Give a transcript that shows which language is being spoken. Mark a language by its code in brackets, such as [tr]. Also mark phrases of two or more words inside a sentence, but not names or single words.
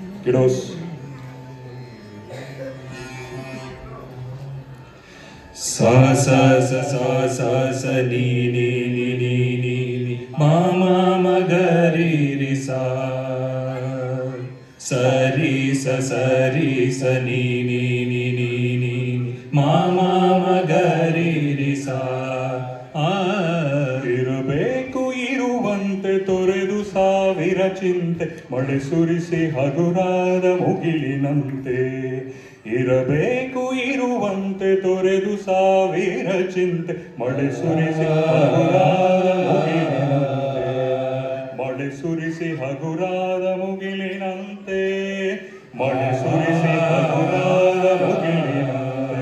[en] Kiddos. Sa sa sa sa sa sa ni ni ni ni ni ni ma ma ma ga ri ri sa sa ri sa sa ni ni ni ni ni ma ma ma ga ri ri sa [kn] ಇರಬೇಕು ಇರುವಂತೆ ತೊರೆದು ಸಾವಿರ ಚಿಂತೆ ಮಳೆ ಸುರಿಸಿ ಹಗುರಾದ ಮುಗಿಲಿನಂತೆ ಇರಬೇಕು ಇರುವಂತೆ ತೊರೆದು ಸಾವಿರ ಚಿಂತೆ ಮಳೆ ಸುರಿಸಿ ಹಗುರಾದ ಮುಗಿಲಿನಂತೆ ಮಳೆ ಸುರಿಸಿ ಹಗುರಾದ ಮುಗಿಲಿನಂತೆ ಮಳೆ ಸುರಿಸಿ ಹಗುರಾದ ಮುಗಿಲಿನಂತೆ